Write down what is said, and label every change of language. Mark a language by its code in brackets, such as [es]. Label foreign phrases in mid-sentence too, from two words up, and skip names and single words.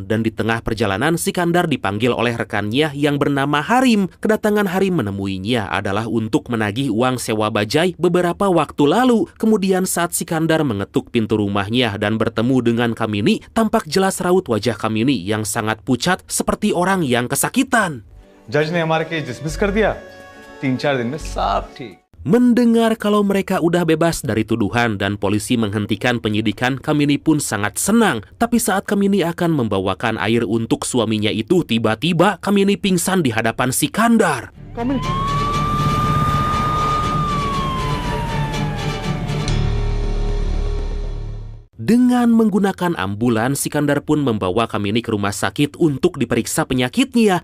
[id] Dan di tengah perjalanan, Sikandar dipanggil oleh rekannya yang bernama Harim. Kedatangan Harim menemuinya adalah untuk menagih uang sewa bajai beberapa waktu lalu. Kemudian saat Sikandar mengetuk pintu rumahnya dan bertemu dengan Kamini, tampak jelas raut wajah Kamini yang sangat pucat seperti orang yang kesakitan. [hi] जज ने हमारा [en] case dismiss [hi] कर दिया 3-4 दिन में सब ठीक. [id] Mendengar kalau mereka udah bebas dari tuduhan dan polisi menghentikan penyidikan, Kamini pun sangat senang. Tapi saat Kamini akan membawakan air untuk suaminya itu, tiba-tiba Kamini pingsan di hadapan Sikandar. Dengan menggunakan ambulans, Sikandar pun membawa Kamini ke rumah sakit untuk diperiksa penyakitnya.